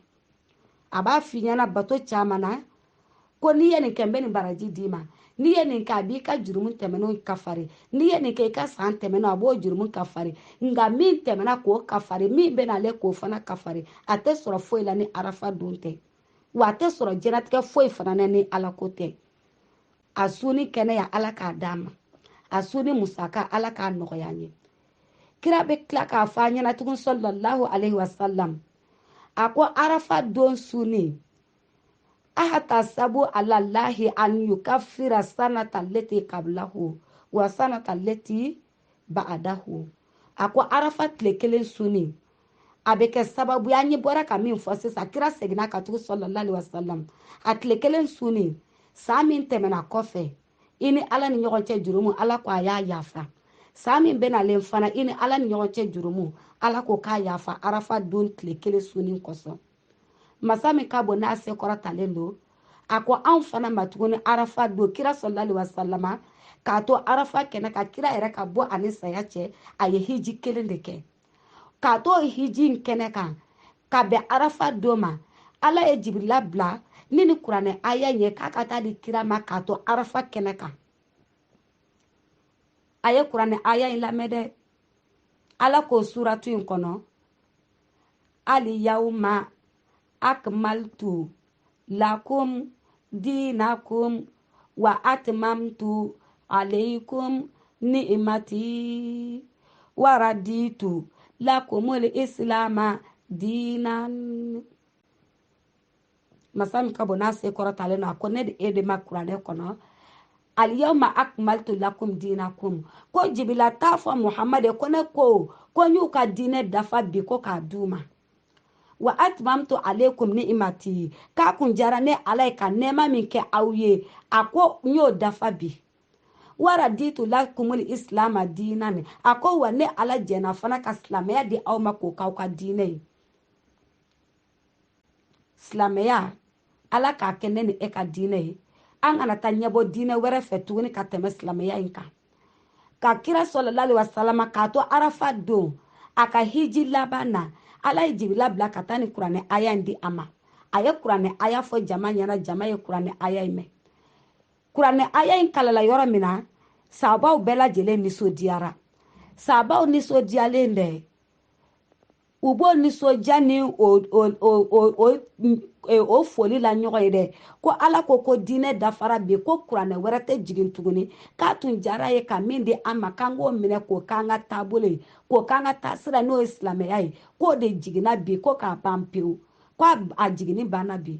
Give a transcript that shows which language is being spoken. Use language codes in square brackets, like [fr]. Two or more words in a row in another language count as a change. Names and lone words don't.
[bm] A b'a f'i ɲɛna bato caman na ko n'i ye nin kɛ n bɛ nin baraji d'i ma, n'i ye nin kɛ a b'i ka jurumu tɛmɛnenw kafari, n'i ye nin kɛ i ka san tɛmɛnenw a b'o jurumu kafari, nka min tɛmɛna k'o kafari, min bɛna ale k'o fana kafari, a tɛ sɔrɔ foyi la ni arafa don tɛ, wa a tɛ sɔrɔ diɲɛlatigɛ foyi fana na ni Ala ko tɛ. A sunni kɛnɛya Ala k'a d'a ma, a sunni musaka Ala k'a nɔgɔya an ye. Kira bɛ tila k'a fɔ an ɲɛna tugun [ar] صلى الله عليه وسلم. [bm] A ko arafa don sunni, [ar] أحتسب على الله أن يكفر السنة التي قبله والسنة التي بعده. [bm] A ko arafa tile kelen sunni, a bɛ kɛ sababu ye, an ye bɔra ka min fɔ sisan, kira seginna ka tugu [ar] صلى الله عليه وسلم. [bm] A tile kelen sunni, san min tɛmɛna kɔfɛ, i ni Ala ni ɲɔgɔn cɛ jurumu, Ala ko a y'a yafa. San min bɛnalen fana, i ni Ala ni ɲɔgɔn cɛ jurumu, Ala ko k'a yafa arafa don tile kelen sunni kosɔn. Masa min ka bon n'a se kɔrɔtalen don, a ko anw fana ma tuguni arafa don, kira [ar] صلى الله عليه وسلم [bm] k'a to arafa kɛnɛ ka, kira yɛrɛ ka bɔ ani saya cɛ, a ye hiji 1 de kɛ. K'a to hiji in kɛnɛ kan ka bɛn arafa don ma, Ala ye Jibirila bila ni ni kuranɛ aya ye k'a ka taa di kira ma k'a to arafa kɛnɛ kan. A ye kuranɛ aya in lamɛn dɛ. Ala ko suratu in kɔnɔ, [ar] اليوم أكملت لكم دينكم وأتممت عليكم نعمتي ورضيت لكم الإسلام دينا. [bm] Masa min ka bon n'a se kɔrɔtalen don, a ko ne de e de ma kuranɛ kɔnɔ, [ar] اليوم أكملت لكم دينكم, [bm] ko Jibirila t'a fɔ Muhamad ko ne ko n y'u ka diinɛ dafa bi ko k'a d'u ma. [ar] وأتممت عليكم نعمتي, [bm] k'a kun jara ne Ala ye ka nɛɛma min kɛ aw ye, a ko n y'o dafa bi. [ar] ورضيت لكم الإسلام دينا, [bm] a ko wa ne Ala jɛna fana ka silamɛya di aw ma k'o k'aw ka diinɛ ye. Silamɛya, Ala k'a kɛ ne ni e ka diinɛ ye. An kana taa ɲɛbɔ diinɛ wɛrɛ fɛ tuguni ka tɛmɛ silamɛya in kan. Ka kira [ar] صلى الله عليه وسلم [bm] k'a to arafa don, a ka hiji laban na, Ala ye Jibirila bila ka taa ni kuranɛ aya in di a ma. A ye kuranɛ aya fɔ jama ɲɛna, jama ye kuranɛ aya in mɛn. Kuranɛ aya in kalala yɔrɔ min na, sahabaw bɛɛ lajɛlen nisɔndiyara. Sahabaw nisɔndiyalen dɛ, u b'o nisɔndiya ni o foli la ɲɔgɔn ye dɛ, ko Ala ko ko diinɛ dafara bi, ko kuranɛ wɛrɛ tɛ jigin tuguni, k'a tun jara ye ka min di an ma k'an k'o minɛ k'o k'an ka taabolo ye, k'o k'an ka taasira n'o ye silamɛya ye, k'o de jiginna bi ko k'a ban pewu, ko a jiginni banna bi.